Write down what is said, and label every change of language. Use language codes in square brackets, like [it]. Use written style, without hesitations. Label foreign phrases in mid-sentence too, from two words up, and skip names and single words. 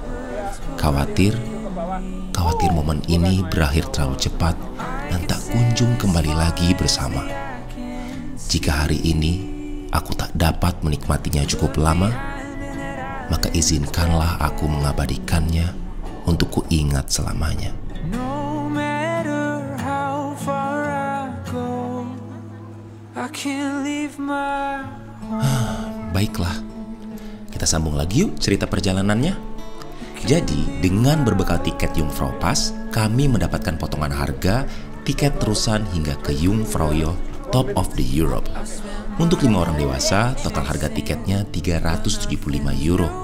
[id] Khawatir momen ini berakhir terlalu cepat dan tak kunjung kembali lagi bersama. Jika hari ini aku tak dapat menikmatinya cukup lama, maka izinkanlah aku mengabadikannya untuk kuingat selamanya. [en] No matter how far I go, I can't leave my home. [id] Baiklah, kita sambung lagi yuk cerita perjalanannya. Jadi, dengan berbekal tiket Jungfrau Pass, kami mendapatkan potongan harga tiket terusan hingga ke Jungfraujoch Top of the Europe. Untuk 5 orang dewasa, total harga tiketnya €375.